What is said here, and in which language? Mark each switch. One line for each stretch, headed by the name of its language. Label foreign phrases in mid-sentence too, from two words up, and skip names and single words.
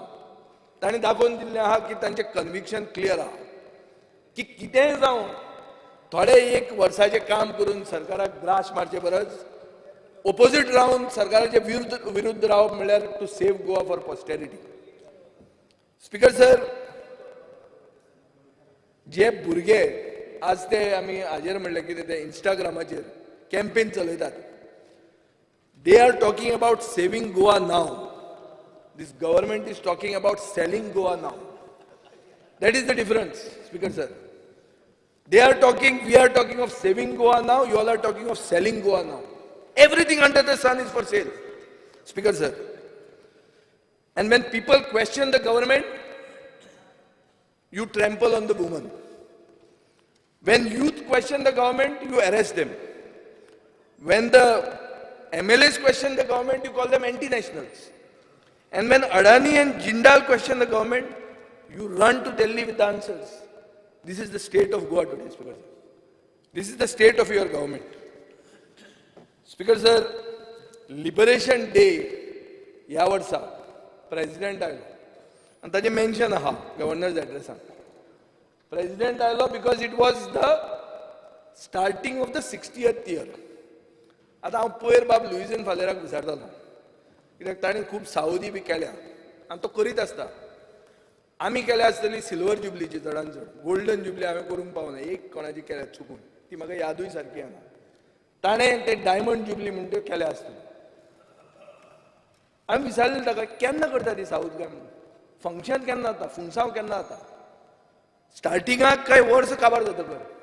Konkani: तांणी दाखोवन दिल्लें आहा की तांचें
English: conviction clear
Konkani: आहा की कितेंय जावं, थोडे 1 वर्साचें काम करून सरकाराक ग्रास मारचे परस ओपोजीट रावन सरकाराचे विरुद्ध रावप म्हणल्यार
English: to save Goa for posterity. Speaker sir,
Konkani: जे भुरगे आज ते आमी हाजेर म्हणलें कितें ते इंस्टाग्रामाचेर कॅम्पेन चलयतात,
English: they are talking about saving Goa now. this government is talking about selling Goa now. that is the difference. Speaker sir, we are talking of saving Goa now, you all are talking of selling Goa now. everything under the sun is for sale. Speaker sir, and when people question the government, you trample on the woman. When youth question the government, you arrest them. When the MLAs question the government, you call them anti-nationals. And when Adani and Jindal question the government, you run to Delhi with the answers. This is the state of Goa today, Speaker sir. This is the state of your government. Speaker sir,
Konkani: Liberation Day ह्या वर्सा प्रेसिडेंट आयलो आनी ताजें मेन्शन आहा गव्हर्नर्स एड्रेसान.
English: प्रेसिडेंट आयलो because it was the starting of the 60th year.
Konkani: आतां हांव पयर बाब लुईजीन फालेराक विचारतालो कित्याक ताणें खूब सावदी बी केल्या आनी तो करीत आसता. आमी केल्या आसतली सिल्वर जुबलीची चडांत चड,
English: golden jubilee
Konkani: हांवें करूंक पावना, एक कोणाची केल्या चुकून, ती म्हाका यादूय सारकी येना. ताणें ते
English: diamond jubilee
Konkani: म्हणून त्यो केल्या आसतल्यो. हांवें विचारलें ताका केन्ना करता ती साऊथ काय म्हणून, फंक्शन केन्ना जाता, फुंगसांव केन्ना जाता, स्टार्टिंगाक काय वर्स काबार जाता कर.